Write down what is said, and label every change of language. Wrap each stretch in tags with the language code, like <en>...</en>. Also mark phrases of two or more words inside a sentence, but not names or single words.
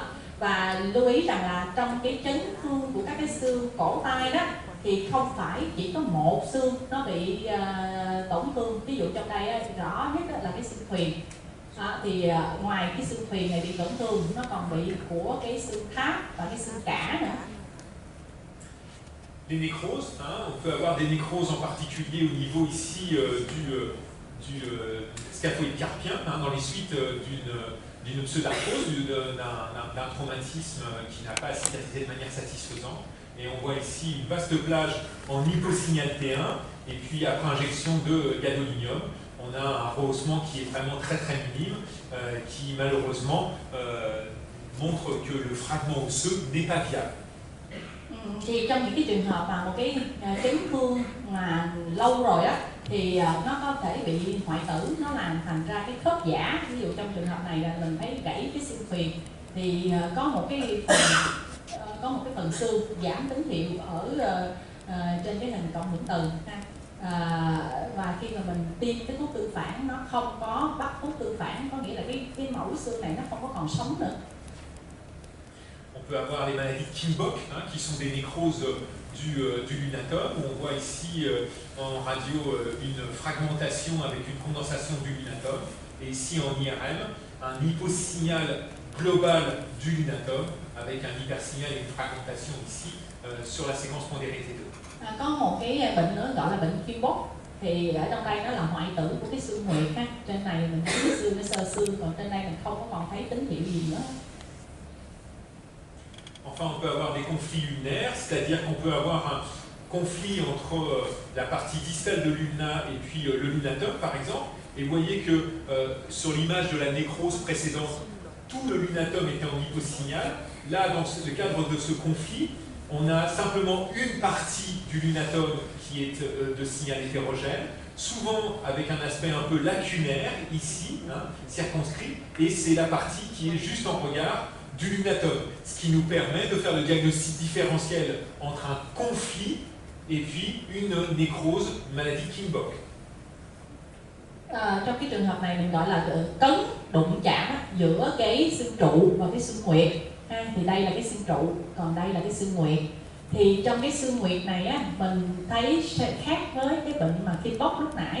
<vi>Và lưu ý rằng là trong cái chấn thương của các cái xương cổ tay đó thì không phải chỉ có một xương nó bị tổn thương. Ví dụ trong đây rõ nhất là cái xương thuyền. Thì ngoài cái xương thuyền này bị tổn thương, nó còn bị của cái xương tháp và cái xương cả nữa.</vi> <fr>Les nécroses, on peut avoir des nécroses en particulier au niveau ici du scaphoïde carpien, dans les suites d'une pseudarthrose, d'un traumatisme qui n'a pas cicatrisé de manière satisfaisante. Et on voit ici une vaste plage en hyposignal T1, et puis après injection de gadolinium, on a un rehaussement qui est vraiment très très minime, qui malheureusement montre que le fragment osseux n'est pas viable.</fr> <vi>Thì trong những cái trường hợp mà một cái chấn thương mà lâu rồi á, thì nó có thể bị hoại tử, nó làm thành ra cái khớp giả. Ví dụ trong trường hợp này là mình thấy gãy cái xương thuyền, thì có một cái phần xương giảm tín hiệu ở trên cái hình cộng hưởng từ. Và khi mà mình tiêm cái thuốc tương phản, nó không có bắt thuốc tương phản, có nghĩa là cái mẫu xương này nó không có còn sống nữa.</vi> <fr>On peut avoir les maladies de Kimbok, qui sont des nécroses du lunatum, où on voit ici en radio une fragmentation avec une condensation du lunatum, et ici en IRM, un hyposignal global du lunatum, avec un hypersignal et une fragmentation ici sur la séquence pondérée T2.</fr> <vi>Có một cái bệnh nữa gọi là bệnh Kimbok, thì ở trong đây nó là hoại tử của cái xương nguyệt ha. Trên này mình thấy cái xương, cái sơ xương, còn trên đây mình không có còn thấy tín hiệu gì nữa.</vi> <fr>Enfin, on peut avoir des conflits lunaires, c'est-à-dire qu'on peut avoir un conflit entre la partie distale de l'ulna et puis le lunatum, par exemple. Et vous voyez que sur l'image de la nécrose précédente, tout le lunatum était en hyposignal. Là, dans le cadre de ce conflit, on a simplement une partie du lunatum qui est de signal hétérogène, souvent avec un aspect un peu lacunaire, ici, circonscrit, et c'est la partie qui est juste en regard du lunatum, ce qui nous permet de faire le diagnostic différentiel entre un conflit et puis une nécrose, une maladie Kimbok.</fr> <vi>Trong cái trường hợp này mình gọi là cấn đụng chạm giữa cái xương trụ và cái xương nguyệt. Thì đây là cái xương trụ, còn đây là cái xương nguyệt. Thì trong cái xương nguyệt này á, mình thấy khác với cái bệnh mà Kimbok lúc nãy.</vi>